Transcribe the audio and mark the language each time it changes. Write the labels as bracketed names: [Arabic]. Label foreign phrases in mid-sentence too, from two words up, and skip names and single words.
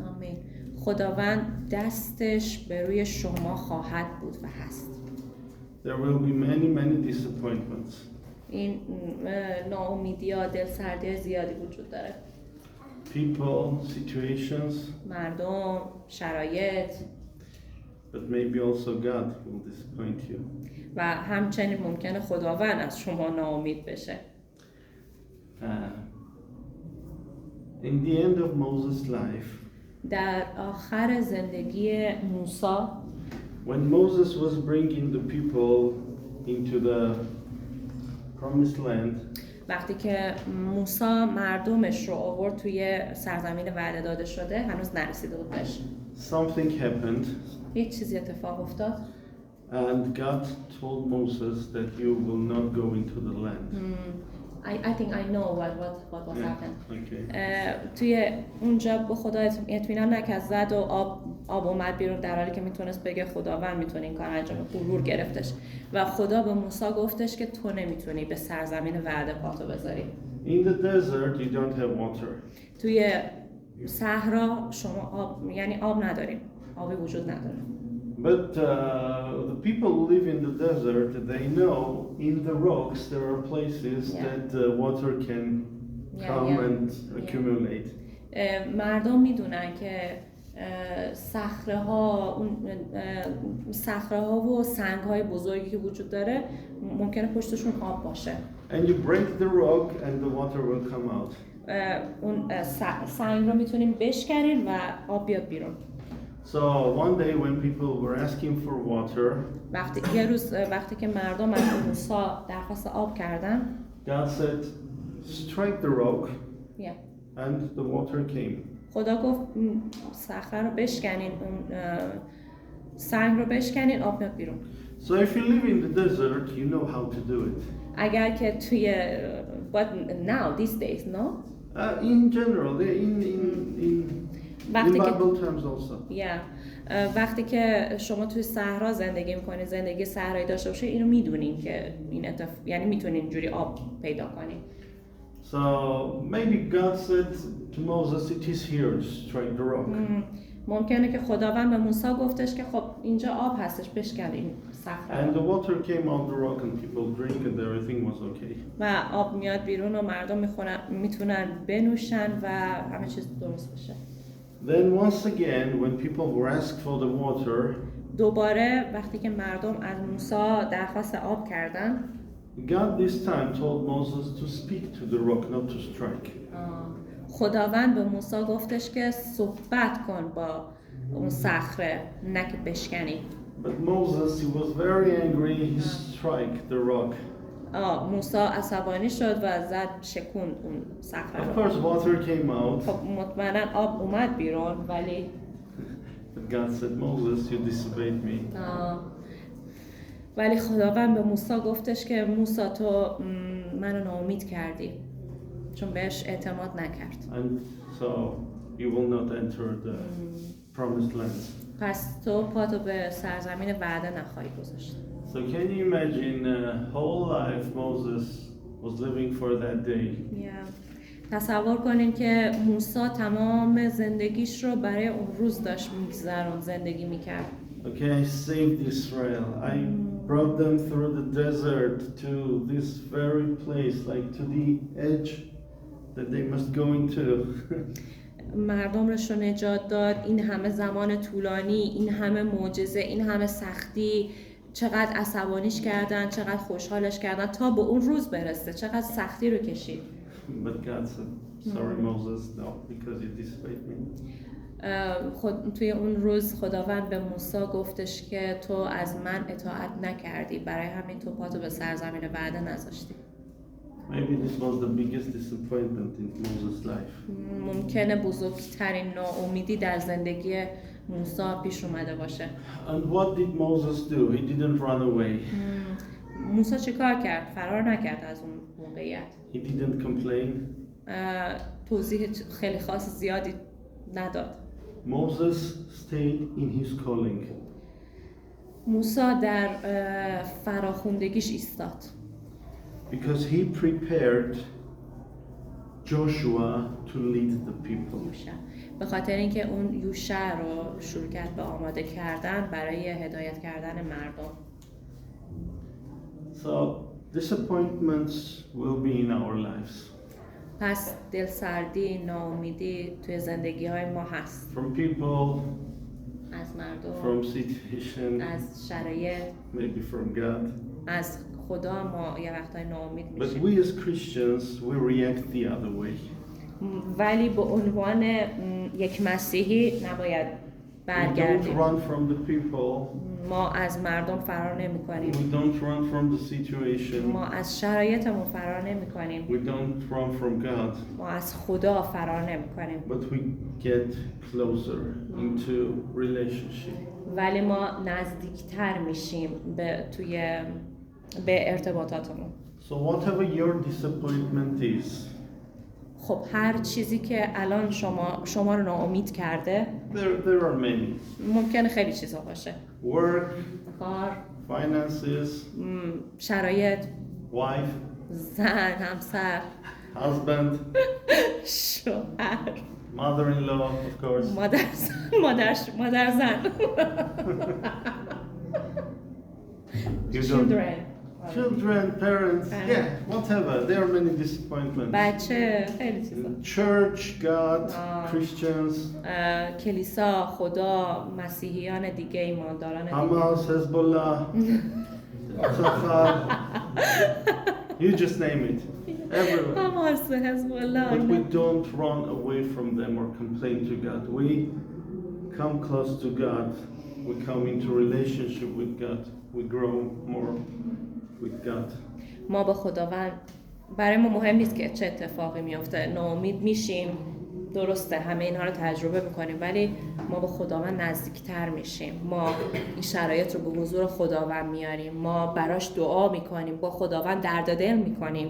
[Persian] آمین. خداوند دستش به روی شما خواهد بود و هست. [English] There will be many disappointments. [Persian] این ناامیدی ها، دل سردی زیادی وجود داره. [English] People, situations. [Persian] مردم، شرایط. [English] But maybe also God will disappoint you. [Persian] و همچنین ممکنه خداوند از شما ناامید بشه. [English] In the end of Moses' life, [Persian] در آخر زندگی موسی [English] when Moses was bringing the people into the promised land, [Persian] وقتی که موسی مردمش رو آورد توی سرزمین وعده داده شده، هنوز نرسیده بود بهش. [English] something happened. [Persian] یک چیزی اتفاق افتاد. [English] And God told Moses that you will not go into the land. I think I know what was happened. Okay. [Persian] توی اونجا به خدا اطمینان نکرد، زد و آب اومد بیرون، در حالی که میتونست بگه خداوند میتونه این کار انجام بده. غرور گرفتش و خدا به موسی گفتش که تو نمیتونی به سرزمین وعده پاتو بذاری. [English] In the desert you don't have water. [Persian] توی صحرا شما آب نداریم، آبی وجود نداره. [English] But the people who live in the desert, they know in the rocks there are places that water can come and accumulate. [Persian] مردم میدونن که صخره ها و سنگ های بزرگی که وجود داره ممکنه پشتشون آب باشه. [English] And you break the rock and the water will come out. [Persian] اون سنگ رو میتونیم بشکنیم و آب بیاد بیرون. [English] So one day when people were asking for water, [Persian] یه روز وقتی که مردم از موسی درخواست آب کردن، [English] God said, strike the rock, yeah. and the water came. [Persian] خدا گفت صخره رو بشکنین، اون سنگ رو بشکنین، آب میاد بیرون. [English] So if you live in the desert, you know how to do it. [Persian] اگر که توی [English] but now these days no In general, in Bible terms also. [Persian] وقتی که شما توی صحرا زندگی میکنید، زندگی صحرایی داشته باشید، اینو میدونین که این یعنی میتونین اینجوری آب پیدا کنین. [English] So maybe God said to Moses, it is here, strike the rock. [Persian] ممکنه که خداوند به موسی گفتش که خب اینجا آب هستش، بشکن این صخره. [English] And the water came out the rock and people drink and everything was okay. [Persian] و آب میاد بیرون و مردم میتونن بنوشن و همه چیز درست بشه. [English] Then once again when people were asked for the water, [Persian] دوباره وقتی که مردم از موسی درخواست آب کردن، [English] God this time told Moses to speak to the rock, not to strike. [Persian] خداوند به موسی گفتش که صحبت کن با اون صخره، نه که بشکنی. [English] But Moses, he was very angry, he struck the rock. [Persian] موسی عصبانی شد و زد شکوند اون صخره [English] Of [Persian] رو. [English] course water came out. [Persian] خب مطمئنا آب اومد بیرون، ولی [English] But God said, Moses, you disobeyed me. [Persian] ولی خداوند به موسی گفتش که موسی تو منو ناامید کردی، چون بهش اعتماد نکرد. [English] And so you will not enter the promised land. [Persian] پس تو پاتو به سرزمین وعده نخواهی گذاشت. [English] So can you imagine whole life Moses was living for that day? [Persian] تصور کنین که موسی تمام زندگیش رو برای اون روز داشت میگذرون، زندگی میکرد. [English] Okay, I saved Israel. I brought them through the desert to this very place, like to the edge that they must go into. [Persian] مردمش رو نجات داد. این همه زمان طولانی، این همه معجزه، این همه سختی، چقدر عصبانیش کردن، چقدر خوشحالش کردن تا به اون روز برسه، چقدر سختی رو کشید. [English] But God said, sorry Moses, no, because you disobeyed me. [Persian] توی اون روز خداوند به موسی گفتش که تو از من اطاعت نکردی، برای همین تو پاتو به سرزمین وعده نذاشتی. [English] Maybe this was the biggest disappointment in Moses' life. [Persian] ممکنه بزرگترین ناامیدی در زندگی موسی پیش اومده باشه. [English] And what did Moses do? He didn't run away. [Persian] موسی چه کار کرد؟ فرار نکرد از اون موقعیت. [English] He didn't complain. [Persian] توضیح خیلی خاص زیادی نداد. [English] Moses stayed in his calling. [Persian] موسی در فراخوندگیش ایستاد. [English] Because he prepared Joshua to lead the people. [Persian] به خاطر اینکه اون یوشع رو شروع کرد به آماده کردن برای هدایت کردن مردم. [English] So disappointments will be in our lives. [Persian] پس دلسردی، ناامیدی توی زندگی‌های ما هست. [English] From people, [Persian] از مردم، [English] from situations, [Persian] از شرایط، [English] maybe from God. [Persian] از خدا ما یه وقتای ناامید [English] But [Persian] میشیم. [English] we as Christians, we react the other way. [Persian] ولی به عنوان یک مسیحی نباید [English] We don't [Persian] برگردیم. [English] run from the people. [Persian] ما از مردم فرار نمی کنیم. [English] We don't run from the situation. [Persian] ما از شرایطمون فرار نمی کنیم. [English] We don't run from God. [Persian] ما از خدا فرار نمی کنیم. [English] But we get closer into relationship. [Persian] ولی ما نزدیکتر میشیم به ارتباطاتمون. [English] So whatever your disappointment is, [Persian] خب هر چیزی که الان شما رو ناامید کرده، [English] there are many. [Persian] ممکنه خیلی چیزا باشه. [English] Work, [Persian] کار، [English] finances, [Persian] شرایط، [English] wife, [Persian] زن، همسر، [English] husband, [Persian] شوهر، [English] mother-in-law, of course. [Persian] مادر زن. [English] You don't, Children. Children, parents, yeah, whatever. There are many disappointments. [Persian] بچه خیلی چیزا. [English] Church, God, Christians, [Persian] کلیسا، خدا، مسیحیان دیگه، ایمانداران دیگه. [English] Hamas, Hezbollah, Safar. You just name it. Everywhere. [Persian] حماس، حزب الله. [English] But we don't run away from them or complain to God. We come close to God. We come into relationship with God. We grow more with God. [Persian] ما با خداوند، برای ما مهم نیست که چه اتفاقی میفته، ناامید میشیم، درسته همه اینها رو تجربه میکنیم، ولی ما با خداوند نزدیکتر میشیم. ما این شرایط رو به حضور خداوند میاریم، ما براش دعا میکنیم، با خداوند درد دل میکنیم.